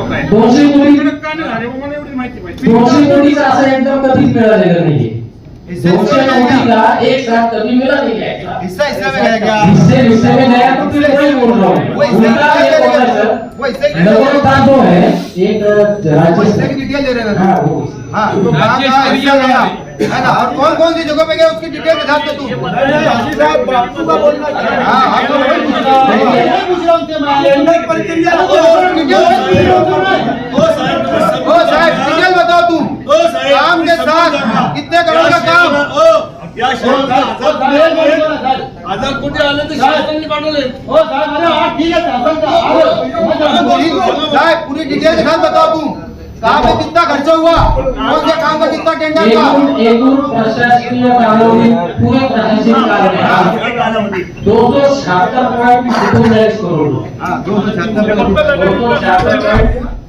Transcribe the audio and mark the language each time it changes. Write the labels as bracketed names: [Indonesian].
[Marathi] दोनशे कोटीचा असं एकदम कधीच मिळालेलं नाहीये. [Hindi] 200 कोटी का एक साथ कभी मिला नहीं है. हिस्सा में गया क्या? हिस्से में गया तो फिर वही बोल रहा हूँ. उनका ये बोल रहा है सर, नगर का जो है एक राज्य की डिटेल दे रहे हैं. हाँ वो हाँ तो कहाँ हिस्सा गया है ना, और कौन कौन सी जगह पे गया उसकी डिटेल बता दो तू. बापू का बोलना चाहिए. हाँ तो वही पूछ रहा हूँ. साहब डिटेल बताओ तुम. काम के साथ कितने करोड़ का काम? [Marathi] 1000 कोटी आले तर शासनाने काढले. [Hindi] साहब पूरी डिटेल के साथ बताओ तुम. कहाँ पे कितना खर्चा हुआ, कौन से काम का कितना टेंडर था? [Marathi] एकूण प्रशासकीय कालावधी पूरे प्रशासकीय कालावधी 276.39 करोड़. [Hindi] हाँ 276